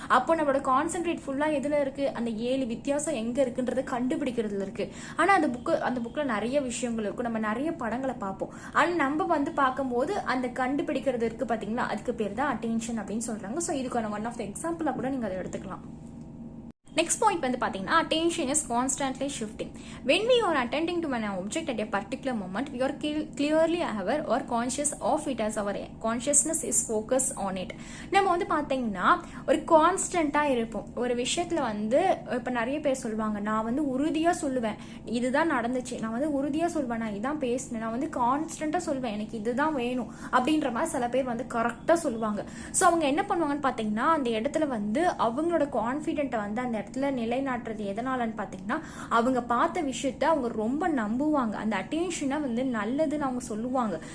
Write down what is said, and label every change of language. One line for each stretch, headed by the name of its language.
Tamil: அப்போ நம்மளோட கான்சென்ட்ரேட் ஃபுல்லாக எதில் இருக்கு, அந்த 7 வித்தியாசம் எங்கே இருக்குன்றதை கண்டுபிடிக்கிறதுல இருக்கு. ஆனால் அந்த புக்கில் நிறைய விஷயங்கள் இருக்கும், நம்ம நிறைய படங்களை பார்ப்போம். ஆனால் நம்ம வந்து பார்க்கும்போது அந்த கண்டுபிடிக்கிறது இருக்கு பார்த்தீங்களா, அதுக்கு பேர் தான் அட்டென்ஷன் அப்படின்னு சொல்றாங்க. ஸோ இதுக்கான ஒன் ஆஃப் த எக்ஸாம்பிளாக கூட நீங்கள் அதை எடுத்துக்கலாம். நெக்ஸ்ட் பாயிண்ட் வந்து பார்த்தீங்கன்னா
English: attention is constantly shifting. When we are attending to an object at a particular moment, we are clearly aware or conscious of it as our consciousness is focused on it.
Tamil: நம்ம வந்து பார்த்தீங்கன்னா ஒரு கான்ஸ்டண்ட்டாக இருப்போம். ஒரு விஷயத்தில் வந்து இப்போ நிறைய பேர் சொல்லுவாங்க, நான் வந்து உறுதியாக சொல்லுவேன் இதுதான் நடந்துச்சு, நான் வந்து உறுதியாக சொல்வேன், நான் இதான் பேசினேன், நான் வந்து கான்ஸ்டண்ட்டாக சொல்வேன் எனக்கு இதுதான் வேணும் அப்படின்ற மாதிரி சில பேர் வந்து கரெக்டாக சொல்லுவாங்க. ஸோ அவங்க என்ன பண்ணுவாங்கன்னு பார்த்தீங்கன்னா அந்த இடத்துல வந்து அவங்களோட கான்ஃபிடென்ட்டை வந்து அந்த இடத்துல நிலைநாட்டுறது எதனாலன்னு பார்த்தீங்கன்னா அவங்க பார்த்த விஷயத்த அவங்க ரொம்ப நம்புவாங்க, அந்த அட்டென்ஷனை வந்து நல்லதுன்னு அவங்க சொல்லுவாங்க.